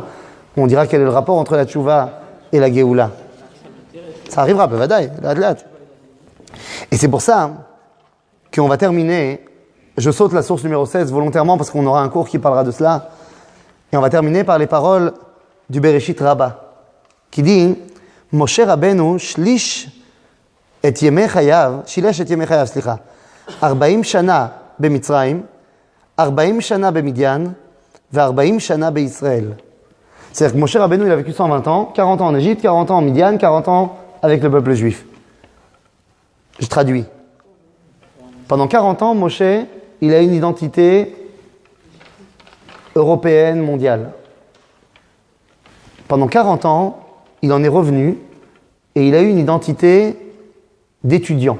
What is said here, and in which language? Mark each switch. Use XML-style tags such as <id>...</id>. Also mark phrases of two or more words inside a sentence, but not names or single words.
<fr>On dira quel est le rapport entre la tchouva et la Géoula. Ça arrivera, bevadaï, là. Et c'est pour ça qu'on va terminer. Je saute la source numéro 16 volontairement parce qu'on aura un cours qui parlera de cela. Et on va terminer par les paroles du Bereshit Rabbah, qui dit</fr> <he>משה רבינו שליש את ימי חייו שילש את ימי חייו סליחה 40 שנה במצרים 40 שנה במדין,</he> <fr>et 40</fr> <he>שנה בישראל.</he> <fr>C'est-à-dire que Moshe Rabbeinu, il a vécu 120 ans, 40 ans en Égypte, 40 ans en Midian, 40 ans avec le peuple juif. Je traduis. Pendant 40 ans, Moshe, il a une identité européenne, mondiale. Pendant 40 ans, il en est revenu et il a eu une identité d'étudiant.</fr>